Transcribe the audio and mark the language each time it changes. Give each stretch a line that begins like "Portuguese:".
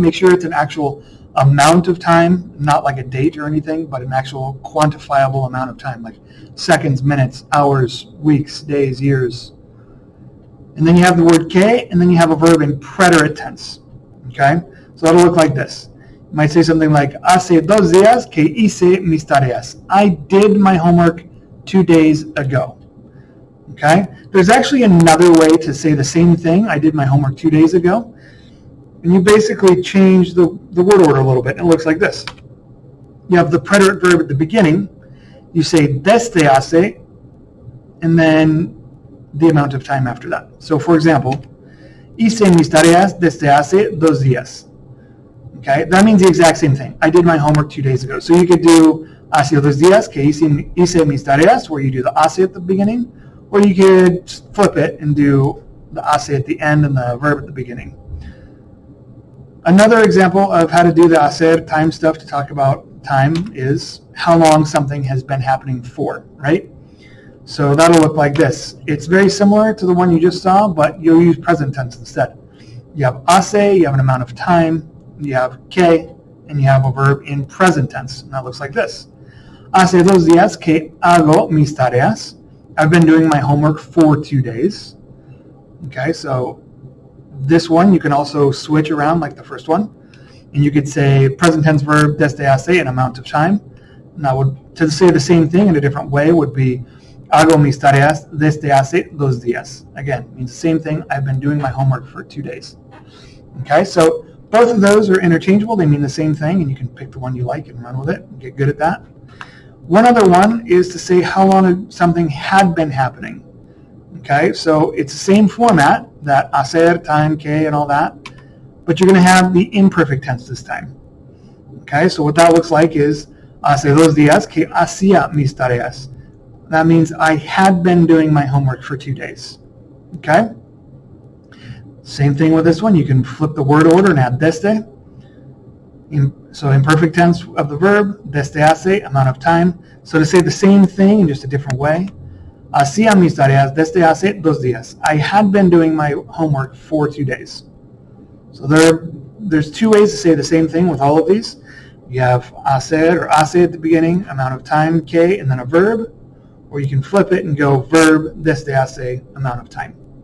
English: Make sure it's an actual amount of time, not like a date or anything, but an actual quantifiable amount of time, like seconds, minutes, hours, weeks, days, years. And then you have the word que, and then you have a verb in preterite tense. Okay? So that'll look like this. You might say something like,
Spanish: hace 2 días que hice mis tareas.
English: I did my homework 2 days ago. Okay? There's actually another way to say the same thing, I did my homework 2 days ago. And you basically change the word order a little bit. It looks like this. You have the preterite verb at the beginning. You say desde hace, and then the amount of time after that. So for example,
Spanish: hice mis tareas desde hace 2 días.
English: Okay, that means the exact same thing. I did my homework 2 days ago. So you could do
Spanish: hace 2 días que hice mis tareas,
English: where you do the hace at the beginning, or you could flip it and do the hace at the end and the verb at the beginning. Another example of how to do the hacer time stuff to talk about time is how long something has been happening for, right? So that'll look like this. It's very similar to the one you just saw, but you'll use present tense instead. You have hace, you have an amount of time, you have que, and you have a verb in present tense, and that looks like this.
Spanish: Hace 2 días que hago mis tareas.
English: I've been doing my homework for 2 days. Okay, so this one you can also switch around like the first one, and you could say present tense verb desde hace, an amount of time. And that would, to say the same thing in a different way, would be
Spanish: hago mis tareas desde hace 2 días.
English: Again, means the same thing. I've been doing my homework for 2 days. Okay, so both of those are interchangeable. They mean the same thing, and you can pick the one you like and run with it and get good at that. One other one is to say how long something had been happening. Okay, so it's the same format, that hacer, time, que, and all that, but you're going to have the imperfect tense this time. Okay, so what that looks like is
Spanish: hace 2 días que hacía mis tareas.
English: That means I had been doing my homework for 2 days. Okay? Same thing with this one. You can flip the word order and add desde. So imperfect tense of the verb, desde hace, amount of time. So to say the same thing in just a different way,
Spanish: hacía mis tareas desde hace 2 días.
English: I had been doing my homework for 2 days. So there's 2 ways to say the same thing with all of these. You have hacer or hace at the beginning, amount of time, que, and then a verb. Or you can flip it and go verb desde hace, amount of time.